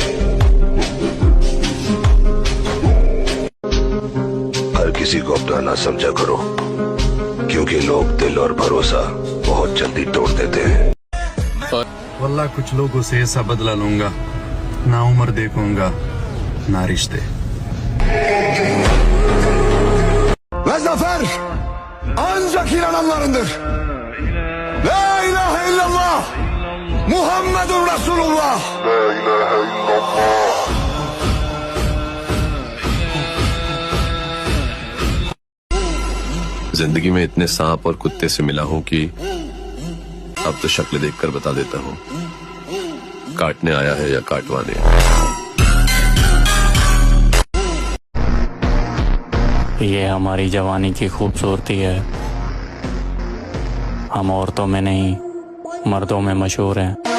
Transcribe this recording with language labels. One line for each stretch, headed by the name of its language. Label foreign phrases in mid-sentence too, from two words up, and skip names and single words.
Hindi: हर किसी को अपना ना समझा करो, क्योंकि लोग दिल और भरोसा बहुत जल्दी तोड़ देते हैं। वल्लाह कुछ लोगों से ऐसा बदला लूंगा, ना उम्र देखूंगा ना रिश्ते।
Turkish: Ve zafer ancak inananlarındır.
Arabic: لا إله إلا الله محمد رسول الله. لا إله إلا الله.
Hindi: जिंदगी में इतने सांप और कुत्ते से मिला हूं कि अब तो शक्ल देखकर बता देता हूं काटने आया है या काटवाने। ये हमारी जवानी की खूबसूरती है, हम औरतों में नहीं मर्दों में मशहूर हैं।